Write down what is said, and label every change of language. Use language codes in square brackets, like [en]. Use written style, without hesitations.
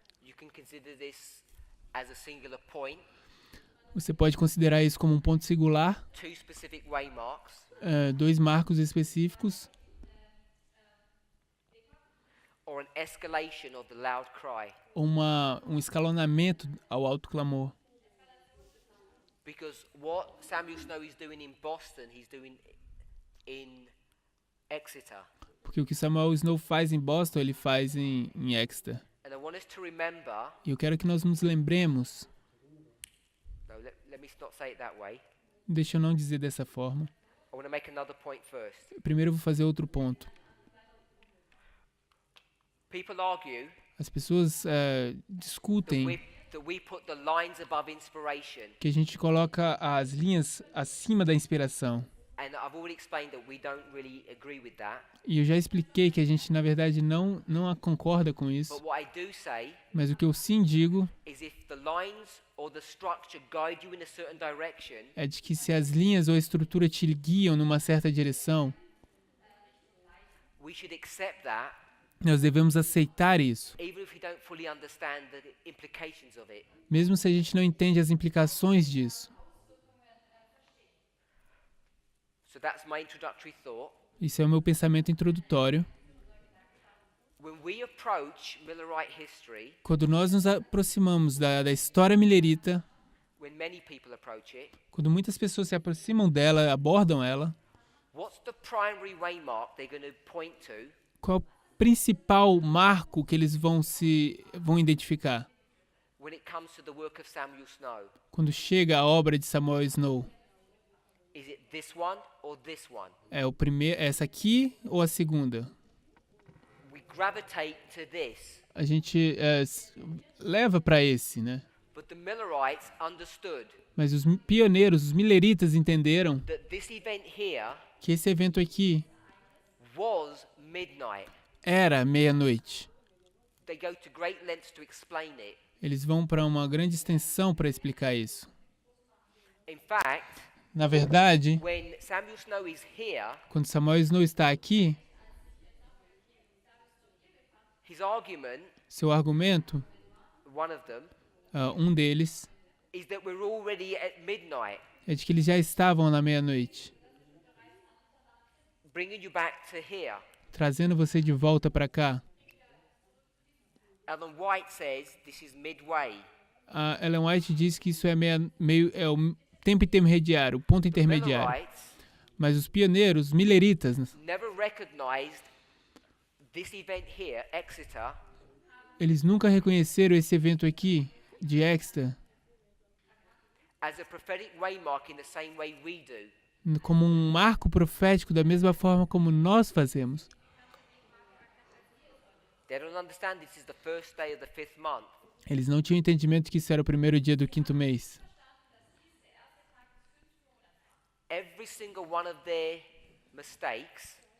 [en] You can consider this as a singular point, [pt] Você pode considerar isso como um ponto singular, [en] 2 specific waymarks, [pt] 2 marcos específicos, [en] or an escalation of the loud cry. [pt] ou um escalonamento ao alto clamor. [en] Because what Samuel Snow is doing in Boston, he's doing in Exeter. [pt] Porque o que Samuel Snow faz em Boston, ele faz em Exeter. [en] And I want us to remember, [pt] E eu quero que nós nos lembremos, [en] no, let me not say it that way. [pt] deixa eu não dizer dessa forma. [en] I want to make another point first. [pt] Primeiro eu vou fazer outro ponto. [en] People argue [pt] As pessoas discutem [en] that we put the lines above inspiration. [pt] que a gente coloca as linhas acima da inspiração. [en] And I've already explained that we don't really agree with that. [pt] E eu já expliquei que a gente, na verdade, não concorda com [en] But [pt] isso. [en] what I do say [pt] Mas o que eu sim digo [en] is if the lines or the structure guide you in a certain direction, [pt] é de que se as linhas ou a estrutura te guiam numa certa direção, [en] we should accept that, [pt] nós devemos aceitar isso, [en] even if we don't fully understand the implications of it. [pt] mesmo se a gente não entende as implicações disso. [en] So that's my introductory thought. [pt] Isso é o meu pensamento introdutório. [en] When we approach Millerite history, [pt] Quando nós nos aproximamos da história millerita, [en] when many people approach it, [pt] quando muitas pessoas se aproximam dela, abordam ela, [en] what's the primary waymark they're going to point to [pt] qual é o principal marco que eles vão identificar [en] when it comes to the work of Samuel Snow? [pt] quando chega a obra de Samuel Snow? [en] Is it this one or this one? [pt] É o primeiro, essa aqui ou a segunda? [en] We gravitate to this. [pt] A gente leva para esse, né? [en] But the Millerites understood [pt] Mas os pioneiros, os milleritas entenderam [en] that this event here [pt] que esse evento aqui [en] was midnight. [pt] era meia-noite. [en] They go to great lengths to explain it. [pt] Eles vão para uma grande extensão para explicar isso. [en] In fact, [pt] Na verdade, [en] when Samuel Snow is here, [pt] quando Samuel Snow está aqui, [en] his argument, [pt] seu argumento, [en] one of them, [pt] um deles, [en] is that we're already at midnight, [pt] é de que eles já estavam na meia-noite, [en] bringing you back to here. [pt] trazendo você de volta para cá. [en] Ellen White says this is midway. [pt] A Ellen White diz que isso é o tempo intermediário, o ponto intermediário. [en] Millerites [pt] Mas os pioneiros, os milleritas, [en] never recognized this event here, Exeter, [pt] eles nunca reconheceram esse evento aqui, de Exeter [en] as a prophetic waymark in the same way we do. [pt] Como um marco profético da mesma forma como nós fazemos. [en] They don't understand this is the first day of the 5th month. [pt] Eles não tinham entendimento que isso era o primeiro dia do 5º mês. [en] Every single one of their mistakes,